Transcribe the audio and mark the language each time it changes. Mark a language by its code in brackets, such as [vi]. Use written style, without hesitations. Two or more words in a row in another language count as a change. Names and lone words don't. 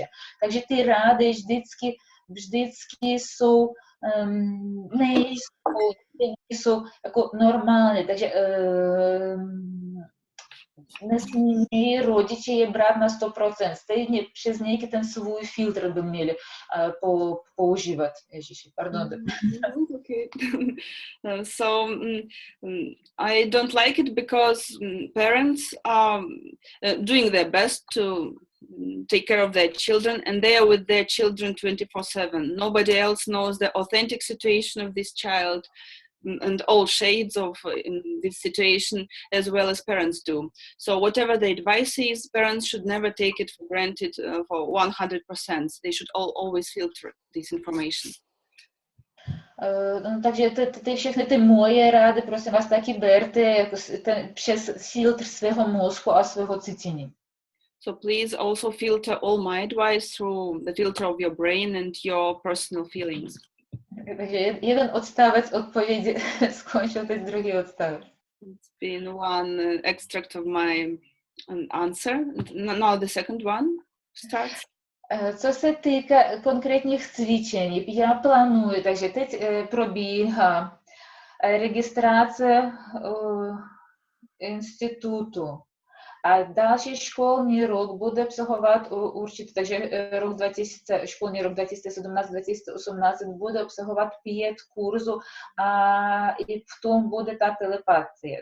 [cs] Takže ty rady vždycky jsou nejsou jako normální, takže nesmí rodiče je brát na 100%. Stejně přes nějaký ten svůj filtr by měli používat. Ježiši, pardon. Okay. [en] I don't like it because parents are doing their best to take care of their children, and they are with their children 24/7. Nobody else knows the authentic situation of this child and all shades of this situation as well as parents do. So whatever the advice is, parents should never take it for granted for 100%. They should always filter this information. [cs] Takže ty všechny ty moje rady, prosím vás, taky berte jako přes filtr svého mozku a svého cítění. [en] So please also filter all my advice through the filter of your brain and your personal feelings. [cs] Takže jeden odstavec odpovědi skončil, teď druhý odstavec. [en] It's been one extract of my answer. Now the second one starts. [cs] Co se týká konkrétních cvičení, já plánuji, takže teď probíhá registrace institutu. A další školní rok bude obsahovat určitě, takže školní rok 2017-2018 bude obsahovat 5 kurzů a i v tom bude ta telepatie.